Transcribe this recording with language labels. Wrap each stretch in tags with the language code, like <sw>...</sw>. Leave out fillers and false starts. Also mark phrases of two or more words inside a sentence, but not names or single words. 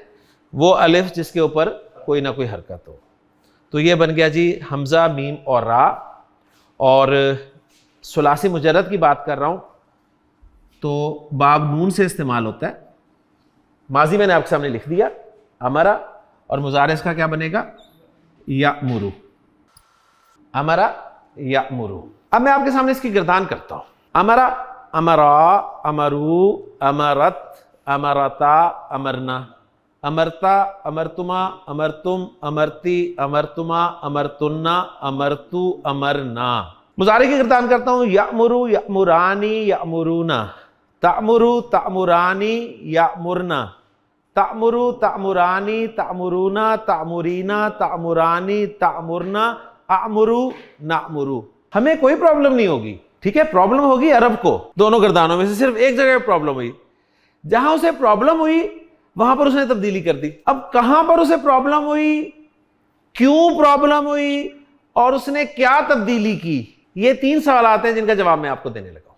<ur>وہ الف جس کے اوپر کوئی نہ کوئی حرکت ہو. تو یہ بن گیا جی حمزہ میم اور را. اور ثلاثی مجرد کی بات کر رہا ہوں تو باب نون سے استعمال ہوتا ہے. ماضی میں نے آپ کے سامنے لکھ دیا امرا، اور مضارع اس کا کیا بنے گا؟</ur> <ar>یأمرو. امرا یأمرو.</ar> <ur>اب میں آپ کے سامنے اس کی گردان کرتا ہوں.</ur> <ar>امرا، امرا، امرو، امرت، امرتا، امرنا، امرتا، امرتما، امرتم، امرتی، امرتما، امرتنا، امرتو، امرنا.</ar> <ur>مضارع کی گردان کرتا ہوں.</ur> <ar>یأمرو، یأمرانی، یأمرونا، تأمرو، تأمرانی، یأمرنا، تأمرو، تأمرانی، تأمرونا، تأمرینا، تأمرانی، تأمرنا، اعمرو، نأمرو.</ar> <ur>ہمیں کوئی پرابلم نہیں ہوگی، ٹھیک ہے؟ پرابلم ہوگی عرب کو. دونوں گردانوں میں سے صرف ایک جگہ پرابلم ہوئی، جہاں اسے پرابلم ہوئی وہاں پر اس نے تبدیلی کر دی. اب کہاں پر اسے پرابلم ہوئی، کیوں پرابلم ہوئی، اور اس نے کیا تبدیلی کی، یہ 3 سوالات ہیں جن کا جواب میں آپ کو دینے لگا.</ur>